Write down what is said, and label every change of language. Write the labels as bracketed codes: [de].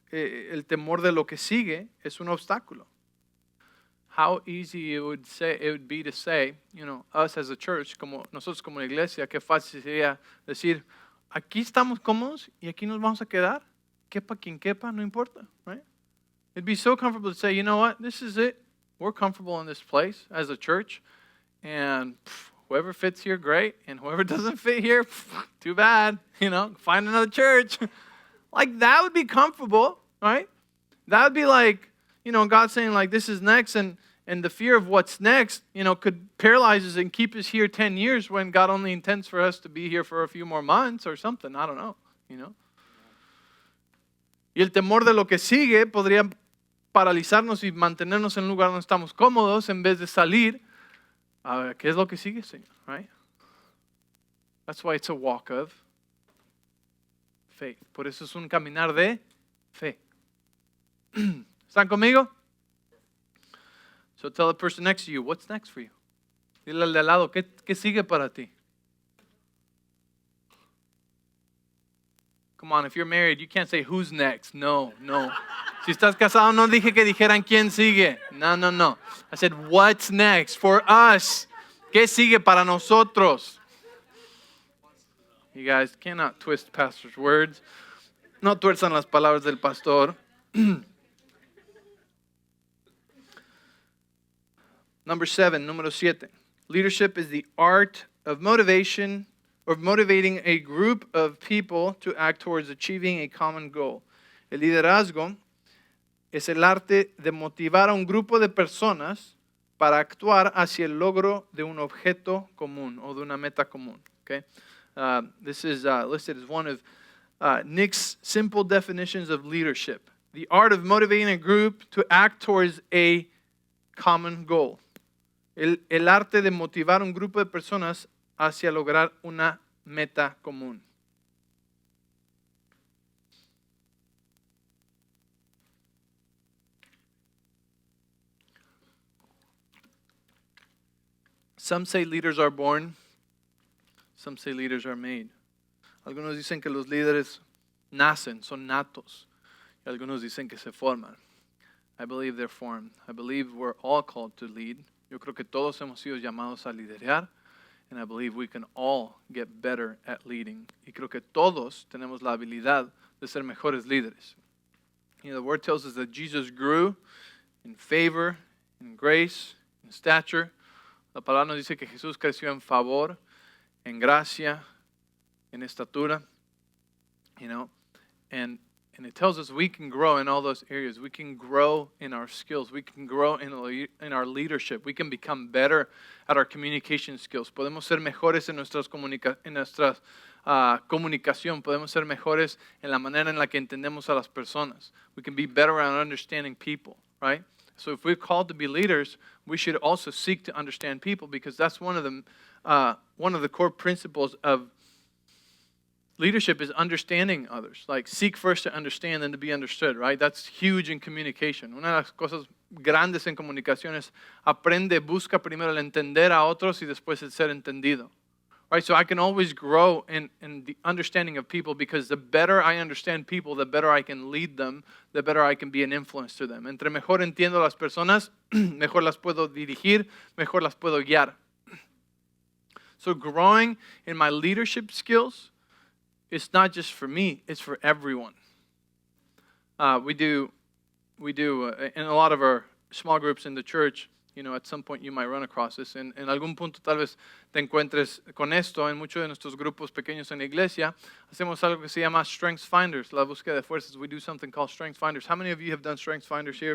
[es] El temor de lo que sigue es un obstáculo. [en] How easy it would be to say, us as a church, [es] nosotros como iglesia, qué fácil sería decir, aquí estamos cómodos y aquí nos vamos a quedar. Quepa quien quepa, no importa, right? [en] It'd be so comfortable to say, you know what, this is it. We're comfortable in this place as a church, and whoever fits here, great, and whoever doesn't fit here, too bad, find another church. Like, that would be comfortable, right? That would be like, God saying, like, this is next, and And the fear of what's next, could paralyze us and keep us here 10 years when God only intends for us to be here for a few more months or something. I don't know, [es] Y el temor de lo que sigue podría paralizarnos y mantenernos en un lugar donde estamos cómodos en vez de salir. A ver, ¿qué es lo que sigue, Señor? [en] Right? That's why it's a walk of faith. [es] Por eso es un caminar de fe. ¿Están conmigo? [en] So tell the person next to you, what's next for you? [es] Dile al de al lado, ¿qué sigue para ti? [en] Come on, if you're married, you can't say who's next. [es] No. Si estás casado, no dije que dijeran quién sigue. No. [en] I said, what's next for us? [es] ¿Qué sigue para nosotros? [en] You guys cannot twist pastor's words. [es] No tuerzan las palabras del pastor. Número 7. [en] Leadership is the art of motivation or motivating a group of people to act towards achieving a common goal. [es] El liderazgo es el arte de motivar a un grupo de personas para actuar hacia el logro de un objeto común o de una meta común. [en] Okay? This is listed as one of Nick's simple definitions of leadership. The art of motivating a group to act towards a common goal. [es] El arte de motivar a un grupo de personas hacia lograr una meta común. [en] Some say leaders are born, some say leaders are made. [es] Algunos dicen que los líderes nacen, son natos, y algunos dicen que se forman. [en] I believe they're formed. I believe we're all called to lead. [es] Yo creo que todos hemos sido llamados a liderar. [en] And I believe we can all get better at leading. [es] Y creo que todos tenemos la habilidad de ser mejores líderes. [en] The word tells us that Jesus grew in favor, in grace, in stature. [es] La palabra nos dice que Jesús creció en favor, en gracia, en estatura. [en] And it tells us we can grow in all those areas. We can grow in our skills. We can grow in our leadership. We can become better at our communication skills. [es] Podemos ser mejores en nuestra comunicación. Podemos ser mejores en la manera en la que entendemos a las personas. [en] We can be better at understanding people, right? So if we're called to be leaders, we should also seek to understand people because that's one of the core principles of leadership is understanding others. Like, seek first to understand and to be understood, right? That's huge in communication. [es] Una de las cosas grandes en comunicación es busca primero el entender a otros y después el ser entendido. [en] Right? So I can always grow in the understanding of people because the better I understand people, the better I can lead them, the better I can be an influence to them. [es] Entre mejor entiendo a las personas, mejor las puedo dirigir, mejor las puedo guiar. [en] So growing in my leadership skills, it's not just for me, it's for everyone. We do in a lot of our small groups in the church, at some point you might run across this. [es] En algún punto tal vez te encuentres con esto. En muchos de nuestros grupos pequeños en la iglesia, hacemos algo que se llama Strengths Finders, la búsqueda de fuerzas. [en] We do something called Strengths Finders. How many of you have done Strengths Finders here?